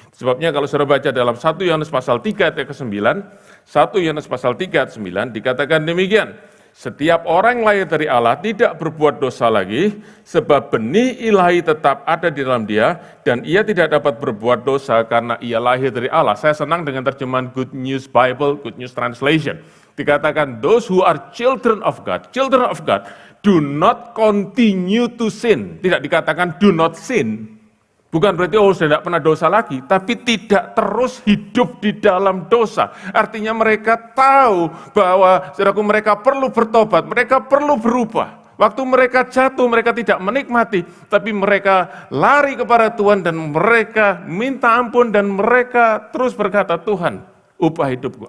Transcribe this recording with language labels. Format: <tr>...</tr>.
<id>Sebabnya kalau saudara baca dalam 1 Yohanes pasal 3 ayat ke-9, 1 Yohanes pasal 3 ayat 9 dikatakan demikian, setiap orang yang lahir dari Allah tidak berbuat dosa lagi, sebab benih ilahi tetap ada di dalam dia, dan ia tidak dapat berbuat dosa karena ia lahir dari Allah. Saya senang dengan terjemahan Good News Bible, Good News Translation.</id> <en>Dikatakan, those who are children of God do not continue to sin.</en> <id>Tidak dikatakan do not sin. Bukan berarti, oh sudah tidak pernah dosa lagi, tapi tidak terus hidup di dalam dosa. Artinya mereka tahu bahwa, saudaraku, mereka perlu bertobat, mereka perlu berubah. Waktu mereka jatuh, mereka tidak menikmati, tapi mereka lari kepada Tuhan dan mereka minta ampun dan mereka terus berkata, Tuhan, ubah hidupku.</id>